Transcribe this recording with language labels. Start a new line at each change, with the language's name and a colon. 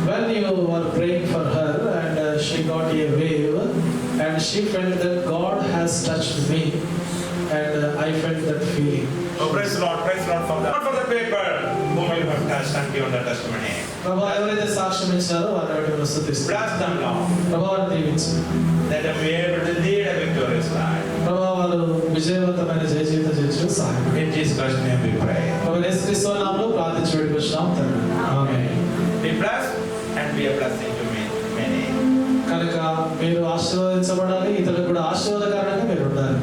English: you were praying for her and she got a wave and she felt that God has touched me and I felt that feeling. Oh, praise the Lord for that. Not for the paper whom you have touched and given the testimony.
Telugu: ప్రభా ఎవరైతే సాక్ష్యం ఇచ్చారో వారిని స్తుతిస్తున్నాను.
English: Bless them, Lord.
Telugu: ప్రభా వారిని దీవించు.
English: Let them be able to lead a victorious life.
Telugu: ప్రభా వారు విజయవంతమైన జయ జీవితం జీవించు సహాయం.
English: In Jesus Christ's name we pray.
Telugu: ప్రభు యేసుక్రీస్తు నామములో ప్రార్థించి వేడుకొంటున్నాం తండ్రి. ఆమేన్.
English: Be blessed and be a blessing to many.
Telugu: కనుక మీరు ఆశీర్వదించబడాలి, ఇతరులకు కూడా ఆశీర్వాదకరంగా మీరు ఉండాలి.